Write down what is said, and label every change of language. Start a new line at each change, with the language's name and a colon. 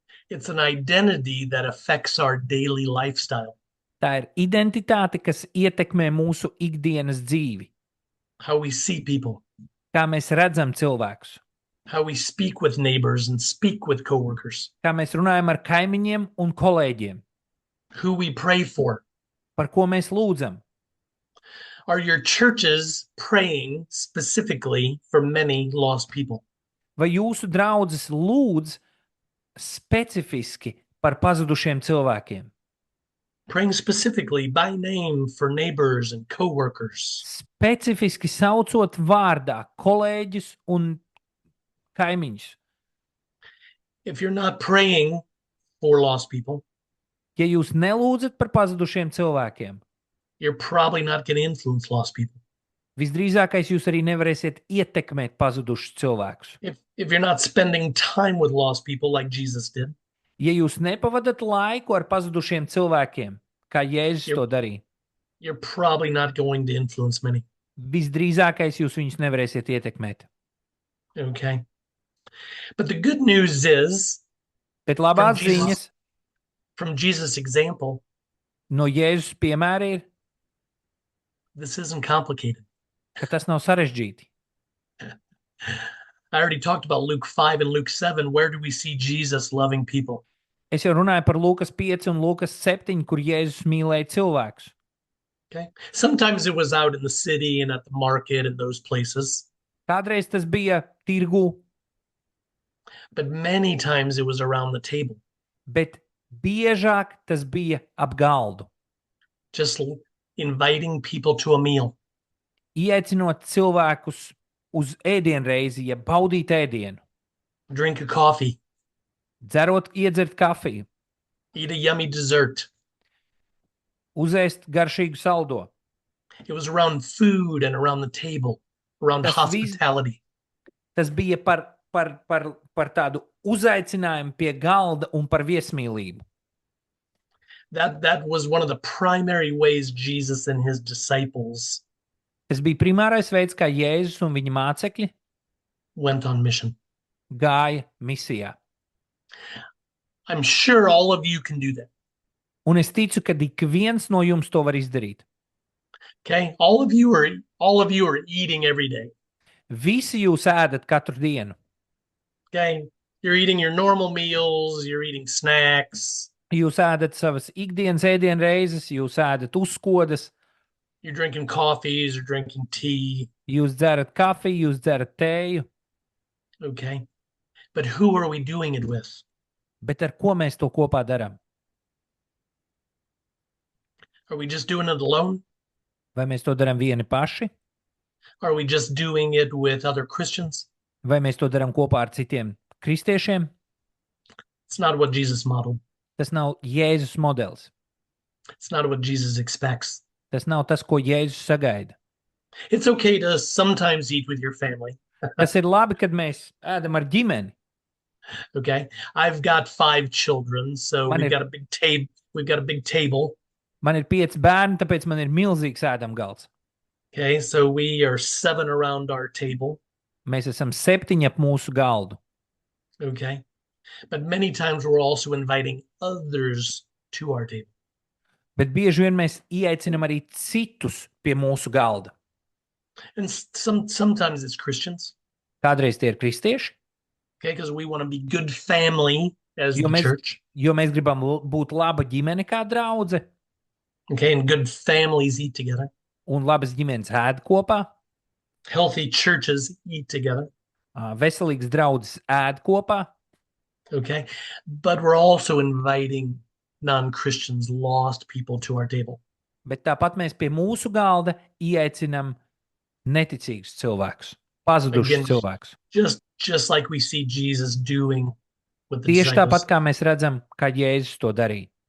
English: It's an identity that affects our daily lifestyle.
Latvian: Tā ir identitāte, kas ietekmē mūsu ikdienas dzīvi.
English: how we see people,
Latvian: Kā mēs redzam cilvēkus,
English: how we speak with neighbors and speak with coworkers,
Latvian: kā mēs runājam ar kaimiņiem un kolēģiem,
English: who we pray for.
Latvian: par ko mēs lūdzam.
English: Are your churches praying specifically for many lost people?
Latvian: Vai jūsu draudzes lūdz specifiski par pazudušiem cilvēkiem?
English: Praying specifically by name for neighbors and coworkers.
Latvian: Specifiski saucot vārdā kolēģus un kaimiņus.
English: If you're not praying for lost people,
Latvian: Ja jūs nelūdzat par pazudušiem cilvēkiem,
English: you're probably not going to influence lost people.
Latvian: visdrīzākais jūs arī nevarēsiet ietekmēt pazudušus cilvēkus.
English: If you're not spending time with lost people like Jesus did,
Latvian: Ja jūs nepavadat laiku ar pazudušiem cilvēkiem, kā Jēzus to darīja,
English: you're probably not going to influence many.
Latvian: visdrīzākais jūs viņus nevarēsiet ietekmēt.
English: Okay. But the good news is,
Latvian: Bet labās
English: From Jesus.
Latvian: ziņas
English: from Jesus' example,
Latvian: no Jēzus piemēra ir,
English: this isn't complicated.
Latvian: ka tas nav sarežģīti.
English: I already talked about Luke 5 and Luke 7. Where do we see Jesus loving people?
Latvian: Es jau runāju par Lūkas 5 un Lūkas 7, kur Jēzus mīlēja cilvēkus.
English: Okay. Sometimes it was out in the city and at the market and those places,
Latvian: Kādreiz tas bija tirgu,
English: but many times it was around the table,
Latvian: bet biežāk tas bija ap galdu,
English: just inviting people to a meal.
Latvian: ieaicinot cilvēkus uz ēdienreizi, ja baudīt ēdienu,
English: Drink a coffee,
Latvian: iedzert kafiju,
English: eat a yummy dessert.
Latvian: uzēst garšīgu saldo.
English: It was around food and around the table, around Das hospitality.
Latvian: Tas bija par tādu uzaicinājumu pie galda un par viesmīlību.
English: That was one of the primary ways Jesus and his disciples
Latvian: Tas bija primārais veids, kā Jēzus un viņa mācekļi
English: went on mission.
Latvian: gāja misijā.
English: I'm sure all of you can do that.
Latvian: Un es ticu, ka ik viens no jums to var izdarīt.
English: Okay? All of you are eating every day.
Latvian: Visi jūs ēdat katru dienu.
English: Okay? You're eating your normal meals, you're eating snacks,
Latvian: Jūs ēdat savas ikdienas ēdienreizes, jūs ēdat uzkodas,
English: you're drinking coffees or drinking tea.
Latvian: jūs dzerat kafiju, jūs dzerat tēju.
English: Okay? But who are we doing it with?
Latvian: Bet ar ko mēs to kopā darām?
English: Are we just doing it alone?
Latvian: Vai mēs to darām vieni paši,
English: Are we just doing it with other Christians?
Latvian: vai mēs to darām kopā ar citiem kristiešiem?
English: It's not what Jesus modeled.
Latvian: Tas nav Jēzus modelis.
English: It's not what Jesus expects.
Latvian: Tas nav tas, ko Jēzus sagaida.
English: It's okay to sometimes eat with your family.
Latvian: Tas ir labi, kad mēs ēdam ar ģimeni.
English: Okay? I've got 5 children, so Mine we've
Latvian: ir-
English: got a big table. We've got a big table.
Latvian: Man ir 5 bērni, tāpēc man ir milzīgs ēdamgalds.
English: Okay, so we are 7 around our table.
Latvian: Mēs esam 7 ap mūsu galdu.
English: Okay. But many times we're also inviting others to our table.
Latvian: Bet bieži vien mēs ieaicinam arī citus pie mūsu galda.
English: And sometimes it's Christians,
Latvian: Kādreiz tie ir kristieši,
English: okay, because we want to be good family as
Latvian: jo
English: the
Latvian: mēs,
English: church.
Latvian: jo mēs gribam būt laba ģimene kā draudze,
English: Okay, and good families eat together.
Latvian: un labas ģimenes ēd kopā,
English: Healthy churches eat together.
Latvian: veselīgas draudzes ēd kopā,
English: Okay. But we're also inviting non-Christians, lost people to our table.
Latvian: bet tāpat mēs pie mūsu galda ieaicinam neticīgus cilvēkus, pazudušus
English: Again,
Latvian: cilvēkus.
English: Just like we see Jesus doing with the
Latvian: Tieši
English: disciples.
Latvian: tāpat kā mēs redzam, kā Jēzus to darīja.